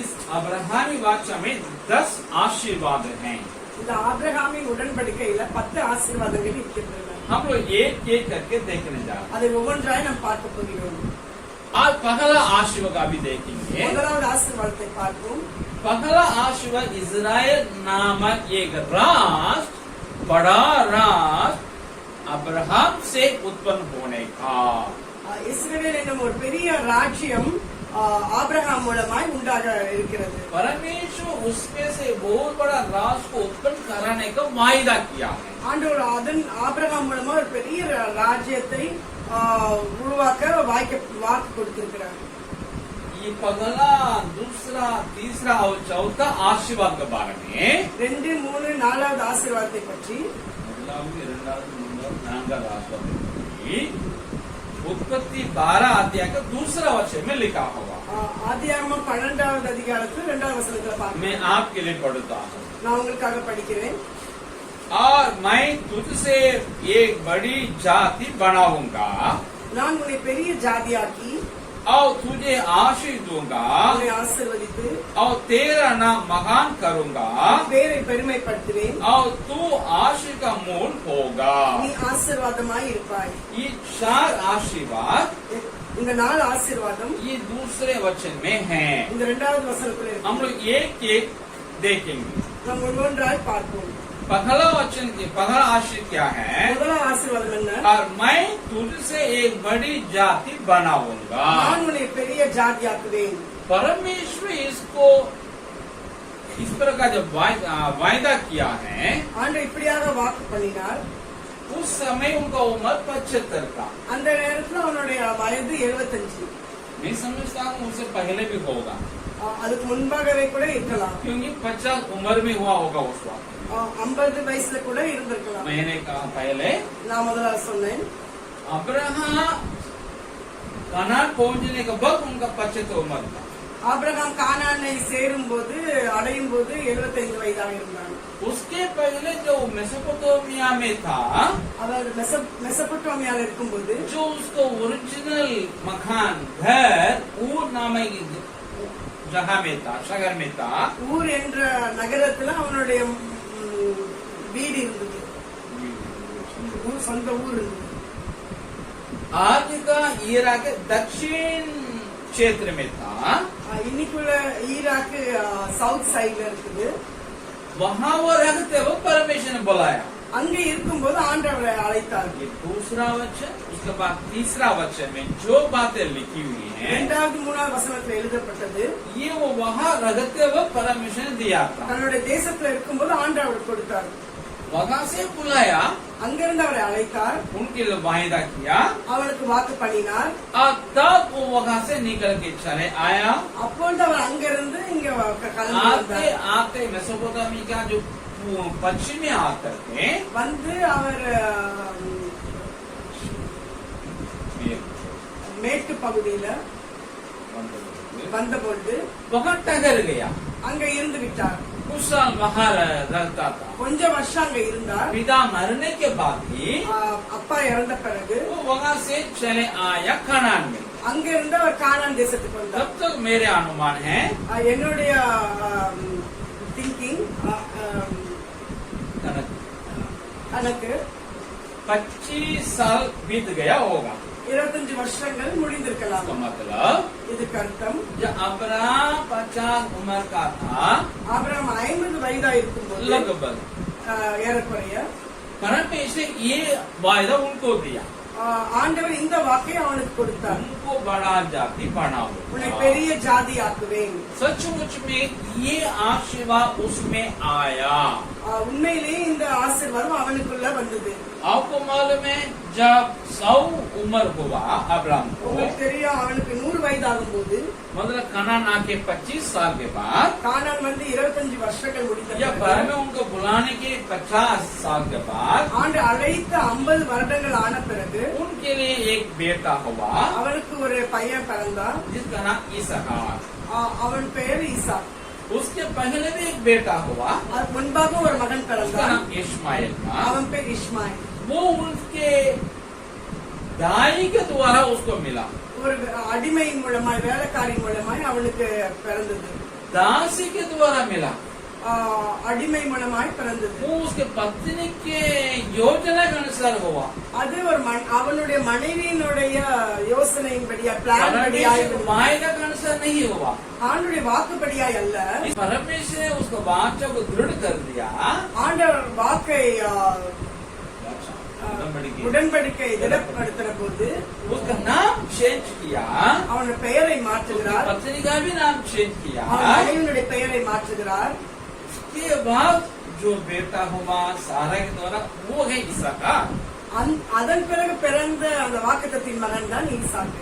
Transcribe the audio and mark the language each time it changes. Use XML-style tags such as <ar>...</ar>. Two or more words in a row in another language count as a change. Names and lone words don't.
<hi>अब्राहमी वाचा में 10 आशीर्वाद हैं।</hi> <ta>இந்த ஆபிரகாமின் உடன்படிக்கையில 10 ஆசீர்வாதங்கள் இருக்கின்றன.</ta> <hi>हम लोग एक एक करके देखने जा रहे हैं।</hi> <ta>அதை ஒவ்வொன்றாய் நாம் பார்க்க போகிறோம்.</ta> <hi>आज पहला आशीर्वाद अभी देखेंगे।</hi> <ta>முதலாவது ஆசீர்வாதத்தை பார்ப்போம்.</ta> <hi>पहला आशीर्वाद इजराइल नामक एक राष्ट्र, बड़ा राष्ट्र अब्राहम से उत्पन्न होने का।</hi> <ta>இஸ்ரவேல் என்னும் ஒரு பெரிய ராஜ்யம் ஆபிரகாம் மூலமாய் உண்டாக இருக்கிறது.</ta> <hi>परमेश्वर उसमें से बहुत बड़ा राष्ट्र को उत्पन्न कराने का वायदा किया है।</hi> <ta>ஆண்டவர் அதன் ஆபிரகாம் மூலமா ஒரு பெரிய ராஜ்யத்தை உருவாக்க வாக்கு கொடுத்திருக்கிறார்.</ta> <hi>ये पहला, दूसरा, तीसरा और चौथा आशीर्वाद के बारे में 2, 3,</hi> <ta>4வது ஆசீர்வாதத்தை பற்றி</ta> <hi>उत्पत्ति 12 अध्याय का दूसरा वचन में लिखा हुआ।</hi> <ta>ஆதியாகமம் 12வது அதிகாரத்தில் 2வது வசனத்துல பார்க்கிறோம்.</ta> <hi>मैं आपके लिए पढ़ता हूँ।</hi> <ta>நான் உங்களுக்காக படிக்கிறேன்.</ta> <hi>और मैं तुझसे एक बड़ी जाति बनाऊंगा</hi> <ta>நான் உன்னை பெரிய ஜாதியாக்கி</ta> <hi>और तुझे आशीष दूंगा</hi> <ta>உன்னை ஆசீர்வதித்து</ta> <hi>और तेरा नाम महान करूंगा</hi> <ta>பேரை பெருமைப்படுத்துவேன்.</ta> <hi>और तू आशीष का मूल होगा।</hi> <ta>நீ ஆசீர்வாதமாய் இருப்பாய்.</ta> <hi>ये 4 आशीर्वाद</hi> <ta>இந்த 4 ஆசீர்வாதம்</ta> <hi>ये दूसरे वचन में है।</hi> <ta>இந்த 2வது வசனத்துல இருக்கு.</ta> <hi>हम लोग एक एक देखेंगे।</hi> <ta>நாம் ஒவ்வொன்றாய் பார்ப்போம்.</ta> <hi>पहला वचन, पहला आशीर्वाद क्या है?</hi> <ta>முதலாம் ஆசீர்வாதம் என்ன?</ta> <hi>और मैं तुझसे एक बड़ी जाति बनाऊंगा।</hi> <ta>நான் உன்னை பெரிய ஜாதியாக்குவேன்.</ta> <hi>परमेश्वर इसको इस प्रकार जब वायदा किया है,</hi> <ta>ஆண்டவர் இப்படியாக வாக்கு பண்ணினார்.</ta> <hi>उस समय उनका उम्र 75 था।</hi> <ta>அந்த நேரத்துல அவனுடைய வயது 75.</ta> <hi>मैं समझता हूँ उससे पहले भी होगा,</hi> <ta>அதுக்கு முன்பாகவே கூட இருக்கலாம்.</ta> <hi>क्योंकि 50 उम्र में हुआ होगा उस वक्त।</hi> <ta>50 வயசுல கூட இருந்திருக்கலாம்.</ta> <hi>मैंने कहा पहले</hi> <ta>நான் முதல்ல சொன்னேன்.</ta> <hi>अब्राहम कनान पहुंचने के बाद उनका 75 उम्र था।</hi> <ta>ஆபிரகாம் கானானை சேரும் போது அடையும் போது 75 வயதாக இருந்தான்.</ta> <hi>उसके पहले जो मेसोपोटामिया में था,</hi> <ta>அவர் மெசபொட்டாமியால இருக்கும்போது</ta> <hi>जो उसको ओरिजिनल मकान घर ऊर नामक जगह में था, शहर में था,</hi> <ta>ஊர் என்ற நகரத்துல அவனுடைய வீடு இருந்தது. சொந்த ஊர் இருந்தது.</ta> <hi>आज का इराक दक्षिण क्षेत्र में था।</hi> <ta>இன்னைக்குள்ள ஈராக்</ta> <en>south sideல</en> <ta>இருக்குது.</ta> <hi>वहाँ वो रहते वो परमेश्वर ने बुलाया।</hi> <ta>அங்க இருக்கும்போது ஆண்டவரை அழைத்தார்.</ta> <hi>ये दूसरा वचन, उसके बाद तीसरा वचन में जो बातें लिखी हुई हैं,</hi> <ta>2வது 3வது வசனத்துல எழுதப்பட்டது.</ta> <hi>ये वो वहाँ रहते वो परमेश्वर ने दिया था।</hi> <ta>தன்னுடைய தேசத்துல இருக்கும்போது ஆண்டவர் கொடுத்தார்.</ta> <hi>वहाँ से बुलाया,</hi> <ta>அங்கிருந்து அவரை அழைத்தார்.</ta> <hi>उनके लिए वायदा किया</hi> <ta>அவனுக்கு வாக்கு பண்ணினார்.</ta> <hi>और तब वो वहाँ से निकल के चले आया।</hi> <ta>அப்பொழுது அவர் அங்கிருந்து இங்க கிளம்பி</ta> <hi>आते</hi> <ta>வந்தார்.</ta> <hi>आते मेसोपोटामिया का जो पश्चिमी आकर थे,</hi> <ta>வந்து அவர் மேற்கு பகுதியில வந்தபொழுது</ta> <hi>वहाँ ठहर गया।</hi> <ta>அங்க இருந்து விட்டார்.</ta> <hi>कुछ साल वहाँ रहता था।</hi> <ta>கொஞ்சம் வருஷம் அங்க இருந்தார்.</ta> <hi>पिता मरने के बाद ही</hi> <ta>அப்பா இறந்த பிறகு</ta> <hi>वो वहाँ से चले आया कनान में।</hi> <ta>அங்க இருந்து அவர் கானான் தேசத்துக்கு வந்தார்.</ta> <hi>तब तक मेरे अनुमान है,</hi> <ta>என்னுடைய திங்கிங் எனக்கு</ta> <hi>25 साल बीत गया होगा।</hi> <ta>25 வருஷங்கள் முடிந்திருக்கலாம்.</ta> <hi>इसका मतलब</hi> <ta>இதுக்கு அர்த்தம்</ta> <hi>जब अब्राहम 50 उम्र का था,</hi> <ta>ஆபிரகாம் 50 வயதா இருக்கும்போது</ta> <hi>लगभग</hi> <ta>ஏறக்குறைய</ta> <hi>परमेश्वर ये वायदा उनको दिया,</hi> <ta>ஆண்டவர் இந்த வாக்கை அவனுக்கு கொடுத்தார்.</ta> <hi>उनको बड़ा जाति बनाओ।</hi> <ta>உன்னை பெரிய ஜாதி ஆக்குவேன்.</ta> <hi>सचमुच में ये आशीर्वाद उसमें आया।</hi> <ta>உண்மையிலேயே இந்த ஆசீர்வாதம் அவனுக்குள்ள வந்தது.</ta> <hi>आपको मालूम है, जब 100 उम्र हुआ अब्राहम को,</hi> <ta>உங்களுக்கு தெரியும் அவனுக்கு 100 வயதாகும் போது</ta> <hi>मतलब कनान आके 25 साल के बाद,</hi> <ta>கானான் வந்து 25 வருஷங்கள் முடிந்த</ta> <hi>या</hi> <ta>பிறகு,</ta> <hi>बाद में उनको बुलाने के 50 साल के बाद</hi> <ta>ஆண்டு அழைத்த 50 வருடங்கள் ஆன பிறகு</ta> <hi>उनके लिए एक बेटा हुआ</hi> <ta>அவனுக்கு ஒரு பையன் பிறந்தான்.</ta> <hi>जिसका नाम इसहाक।</hi> <ta>அவன் பெயர் ஈசா.</ta> <hi>उसके पहले भी एक बेटा हुआ,</hi> <ta>அதுக்கு முன்பாக ஒரு மகன்</ta> <hi>उसका</hi> <ta>பிறந்தான்.</ta> <hi>नाम इस्माइल था।</hi> <ta>அவன் பேர் இஸ்மாயில்.</ta> <hi>वो उनके दाई के द्वारा उसको मिला।</hi> <ta>ஒரு அடிமை மூலமாய் வேலைக்காரி மூலமாய் அவனுக்கு பிறந்தது.</ta> <hi>दासी के द्वारा मिला,</hi> <ta>அடிமை மூலமாய் பிறந்தது.</ta> <hi>वो उसके पत्नी के योजना के अनुसार हुआ.</hi> <ta>அது ஒரு அவனுடைய மனைவியினுடைய யோசனையின்படியா பிளான் படியாய்</ta> <hi>वायदा के अनुसार नहीं हुआ.</hi> <ta>ஆண்டவருடைய வாக்குப்படியாய் அல்ல.</ta> <hi>परमेश्वर ने उसको वाचा को दृढ़ कर दिया.</hi> <ta>ஆண்டவர் வாக்கை உடன்படிக்கை திடப்படுத்தின போது</ta> <hi>उसका नाम चेंज किया,</hi> <ta>அவனுடைய பெயரை மாற்றுகிறார்.</ta> <hi>पत्नी का भी नाम चेंज किया.</hi> <ta>மனைவியினுடைய பெயரை மாற்றுகிறார்.</ta> <hi>उसके बाद जो बेटा हुआ सारा के द्वारा वो है इसका.</hi> <ta>அதன் பிறகு பிறந்த அந்த வாக்குத்தத்தின் மகன் தான் ஈசாக்கு.</ta>